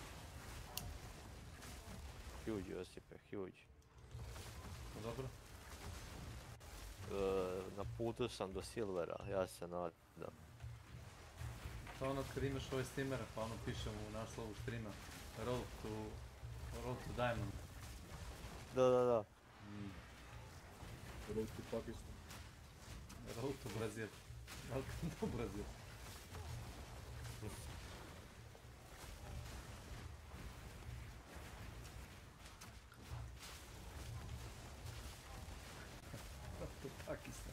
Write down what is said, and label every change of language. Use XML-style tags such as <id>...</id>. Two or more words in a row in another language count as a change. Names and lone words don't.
<en>Huge, Josipe, huge.</en> <hr>Dobro. Na putu sam do Silvera, ja se nadam. To ono kad imaš ove streamere, pa ono piše u naslovu streama</hr> <en>Road to Diamond.</en> <hr>Da.</hr> <en>Road to Pakistan. Road to Brazil. Welcome to Brazil. Road to Pakistan.</en>